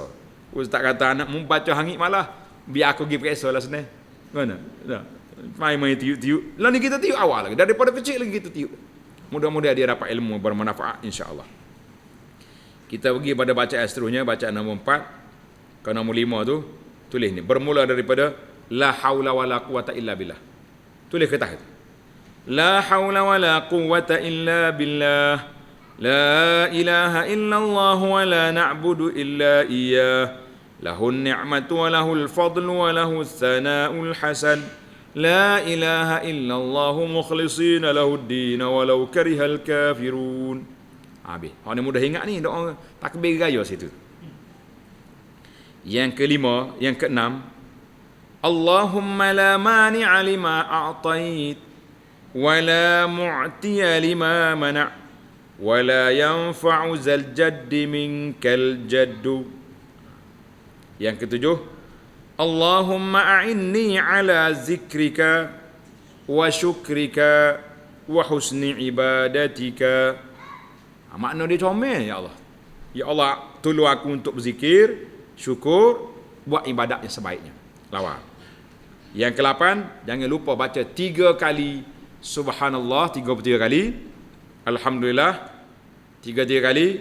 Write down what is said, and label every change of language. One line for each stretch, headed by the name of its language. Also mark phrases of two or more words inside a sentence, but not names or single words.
Malay: Ustaz kata anak mu baca hangit malah biar aku pergi peresa lah senang. Mana? Dah. Mai tiup-tiup. Lah ni kita tiup awal lagi. Daripada kecil lagi kita tiup. Mudah-mudahan dia dapat ilmu bermanfaat insya-Allah. Kita pergi pada bacaan seterusnya, bacaan nombor 4. Ke nombor 5 tu tulis ni. Bermula daripada
Arabic: لا حول ولا قوة إلا بالله.
Malay: Tulis ke atas.
Arabic: لا حول ولا قوة إلا بالله. لا إله إلا الله ولا نعبد إلا إياه. له النعمة وله الفضل وله الثناء الحسن. لا إله إلا الله مخلصين له الدين ولو كره الكافرون.
Malay: Habis. Hak ni mudah ingat ni doa takbir raya situ. Yang kelima, yang keenam,
Arabic: اللهم لا مانع لما أعطيت ولا معطي لما منعت ولا ينفع ذا الجد منك الجد.
Malay: Yang ketujuh,
Arabic: اللهم أعني على ذكرك وشكرك وحسن عبادتك.
Malay: Makna dia comel, ya Allah. Ya Allah, tolong aku untuk berzikir, syukur, buat ibadat yang sebaiknya. Lawa. Yang ke-8, jangan lupa baca 3 kali subhanallah 33 kali. Alhamdulillah 33 kali.